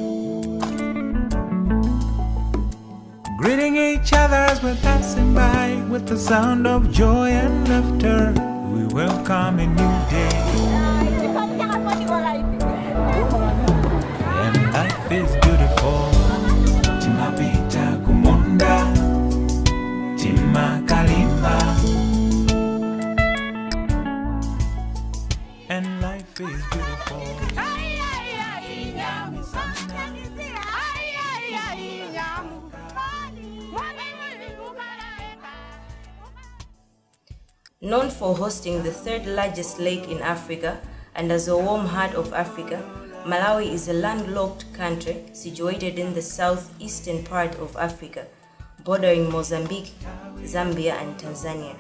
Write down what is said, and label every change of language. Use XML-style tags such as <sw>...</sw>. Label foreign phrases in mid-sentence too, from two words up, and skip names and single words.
<en>Greeting each other as we're passing by with the sound of joy and laughter. We welcome a new day. And life is beautiful.</en> <ny>Timapita kumunda, timakalimba.</ny> <en>And life is beautiful. Known for hosting the third largest lake in Africa and as a warm heart of Africa, Malawi is a landlocked country situated in the southeastern part of Africa, bordering Mozambique, Zambia, and Tanzania.</en>